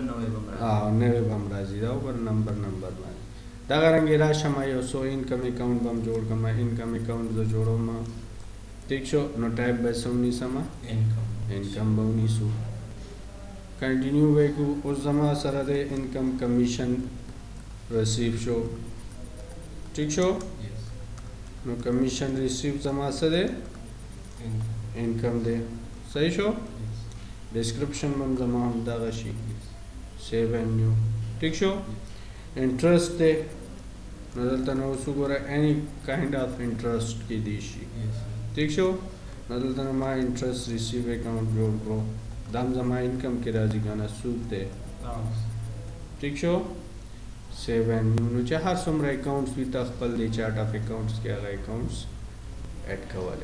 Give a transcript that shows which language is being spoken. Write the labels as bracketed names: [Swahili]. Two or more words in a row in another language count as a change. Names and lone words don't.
[Pashto] هم راځي دا وګوره نمبر باندې دغه رنګې راشم یو څو [English] income account [Pashto] به هم جوړ کړم [English] income account [Pashto] زه جوړوم ٹھیک شو نو ټایپ به څه ونیسم انکم به ونیسو کنټینیو به یې کړو اوس زما سره د [English] income commission receive [Pashto] شو ٹھیک شو نو [English] commission receive [Pashto] زما څه دی انکم دی صحیح شو ډسکرپشن به هم زما همدغه شي [English] save and new [Pashto] ٹھیک شو انټرسټ دی نو دلته نو اوس وګوره [English] any kind of interest [Pashto] کیدی شي ٹھیک شو نو دلته نو ما [English] interest receive account [Pashto] جوړ کړو دا هم زما انکم کې راځي که نه سود دی ٹھیک شو [English] save and new [Pashto] نو چې هر څومره اکاونټس وي ته خپل دی [English] chart of accounts [Pashto] کې هغه [English] accounts add [Pashto] کولی